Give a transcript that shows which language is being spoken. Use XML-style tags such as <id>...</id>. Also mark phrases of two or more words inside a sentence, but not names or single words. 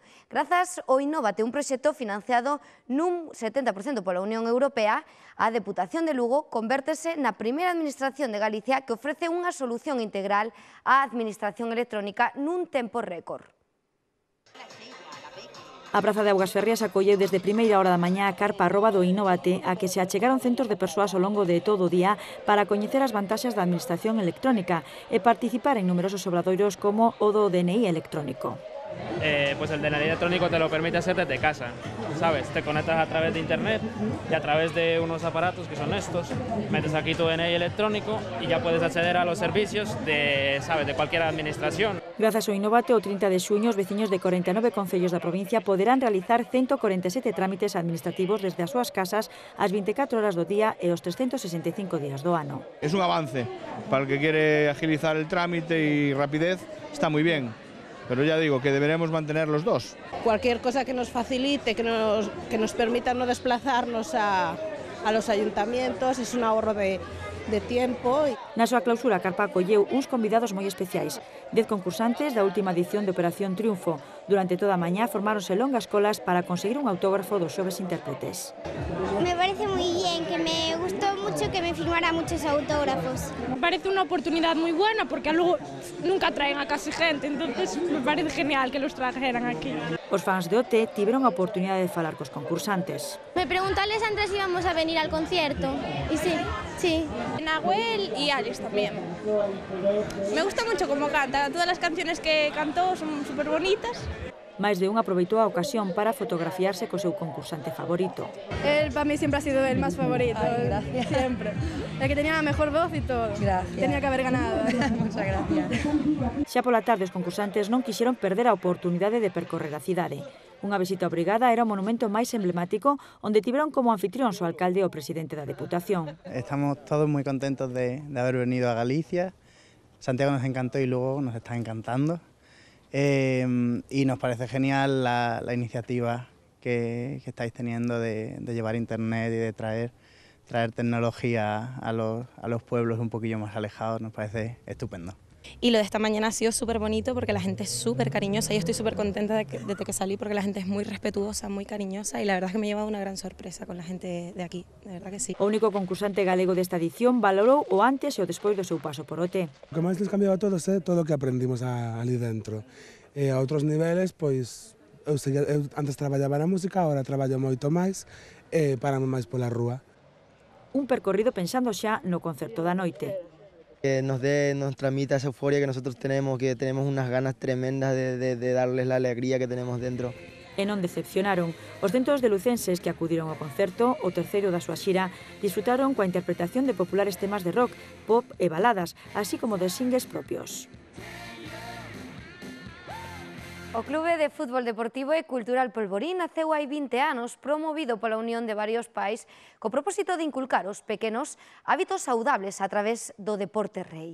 <gl>Grazas ao Innóvate, un proxecto financiado nun 70% pola Unión Europea, a Deputación de Lugo convértese na primeira administración de Galicia que ofrece unha solución integral á administración electrónica nun tempo récord. A Praza de Augas Ferrias acolleu desde primeira hora da mañá a carpa @ do Innóvate a que se achegaron centos de persoas ao longo de todo o día para coñecer as vantaxes da administración electrónica e participar en numerosos obradoiros como o do DNI electrónico.</gl> <es>Pues el DNI electrónico te lo permite hacer desde casa, ¿sabes? Te conectas a través de internet y a través de unos aparatos que son estos, metes aquí tu DNI electrónico y ya puedes acceder a los servicios de, ¿sabes?, de cualquier administración.</es> <gl>Grazas ao Innóvate, o 30 de xuño, os veciños de 49 concellos da provincia poderán realizar 147 trámites administrativos desde as súas casas ás 24 horas do día e os 365 días do ano.</gl> <es>Es un avance para el que quiere agilizar el trámite y rapidez, está muy bien. Pero ya digo que deberemos mantener los dos. Cualquier cosa que nos facilite, que nos permita no desplazarnos a los ayuntamientos, es un ahorro de tiempo.</es> <gl>Na súa clausura, a carpa acolleu uns convidados moi especiais. 10 concursantes da última edición de Operación Triunfo. Durante toda a mañá formáronse longas colas para conseguir un autógrafo dos xoves intérpretes.</gl> <es>Me parece muy bien, que me gustó mucho que me firmara muchos autógrafos. Me parece una oportunidad muy buena porque luego nunca traen a casi gente, entonces me parece genial que los trajeran aquí.</es> <gl>Os fans de OT tiveron a oportunidade de falar cos concursantes.</gl> <es>Me preguntó a Alessandra si íbamos a venir al concierto y sí. Nahuel y Alex también. Me gusta mucho cómo canta, todas las canciones que cantó son súper bonitas.</es> <gl>Máis de un aproveitou a ocasión para fotografiarse co seu concursante favorito.</gl> <es>Él para mí siempre ha sido el más favorito. Ay, gracias. Siempre. El que tenía la mejor voz y todo. Gracias. Tenía que haber ganado. Muchas gracias.</es> <gl>Xa pola tarde os concursantes non quixeron perder a oportunidade de percorrer a cidade. Unha visita obrigada era o monumento máis emblemático onde tiveron como anfitrións o alcalde e o presidente da Deputación.</gl> <es>Estamos todos moi contentos de haber venido a Galicia. Santiago nos encantó y luego nos está encantando. Y nos parece genial la iniciativa que estáis teniendo de llevar internet y de traer tecnología a los pueblos un poquillo más alejados. Nos parece estupendo. Y lo de esta mañana ha sido súper bonito porque la gente es súper cariñosa. Yo estoy súper contenta desde que salí porque la gente es muy respetuosa, muy cariñosa y la verdad es que me he llevado una gran sorpresa con la gente de aquí, de verdad que sí.</es> <gl>O único concursante galego desta edición valorou o antes e o despois do seu paso por OT. O que máis nos cambiou a todos é todo o que aprendimos ali dentro. E a outros niveles, pois, eu antes traballaba na música, agora traballo moito máis e parame máis pola rúa. Un percorrido pensando xa no concerto da noite.</gl> <es>Que nos transmita esa euforia que nosotros tenemos, que tenemos unas ganas tremendas de darles la alegría que tenemos dentro.</es> <gl>E non decepcionaron. Os centros de lucenses que acudiron ao concerto, o terceiro da súa xira, disfrutaron coa interpretación de populares temas de rock, pop e baladas, así como de singles propios. O Clube de Fútbol Deportivo e Cultural Polvorín naceu hai 20 anos, promovido pola unión de varios pais, co propósito de inculcar aos pequenos hábitos saudables a través do deporte rei.</gl>